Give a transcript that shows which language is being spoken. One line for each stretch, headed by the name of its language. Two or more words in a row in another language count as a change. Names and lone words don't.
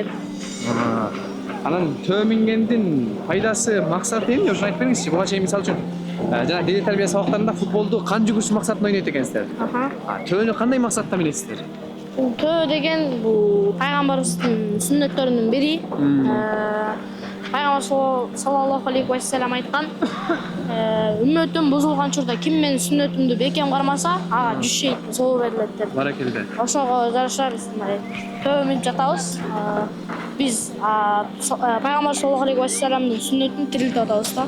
Kyrgyz: Анан төө мингендин пайдасы, максаты эмне? Ошону айтып бериңизчи. Буга чейин мисалы үчүн жана дене тарбия сабактарында футболду кан жүгүрүш максатында ойнойт экенсиздер. Төөнү кандай максатта минесиздер? Төө деген бул пайгамбарыбыздын сүннөттөрүнүн бири. Пайгамбар
Arabic: صلى الله عليه وسلم
Kyrgyz: айткан: "Үммөтүм бузулган учурда ким менин сүннөтүмдү бекем кармаса, ага 100 шейит соо берилет" деп. Баракелде. Ошого жараша биз мындай төө минип жатабыз. Биз пайгамбар
Arabic: صلى الله عليه وسلم
Kyrgyz: сүннөтүн тирилтип атабыз да.